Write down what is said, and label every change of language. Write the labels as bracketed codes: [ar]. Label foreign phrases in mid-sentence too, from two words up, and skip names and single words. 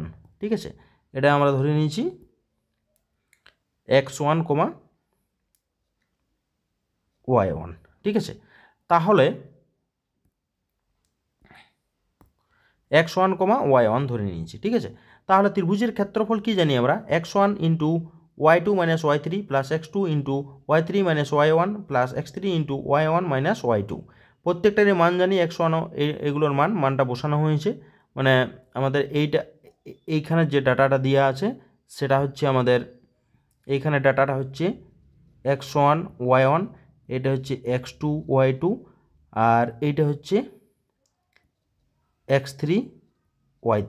[bn] ঠিক আছে, এটা আমরা ধরে নিয়েছি x1, y1। ঠিক আছে, তাহলে x1, y1 ধরে নিয়েছি। ঠিক আছে, তাহলে ত্রিভুজের ক্ষেত্রফল কি জানি আমরা x1 × y2 - y3 + x2 × y3 - y1 + x3 × y1 - y2। প্রত্যেকটারই মান জানি x1, এগুলোর মানটা বসানো হয়েছে, মানে আমাদের এইখানে যে ডাটাটা দেওয়া আছে সেটা হচ্ছে আমাদের, এইখানে ডাটাটা হচ্ছে x1 y1, এটা হচ্ছে x2 y2, আর এইটা হচ্ছে x3 y3।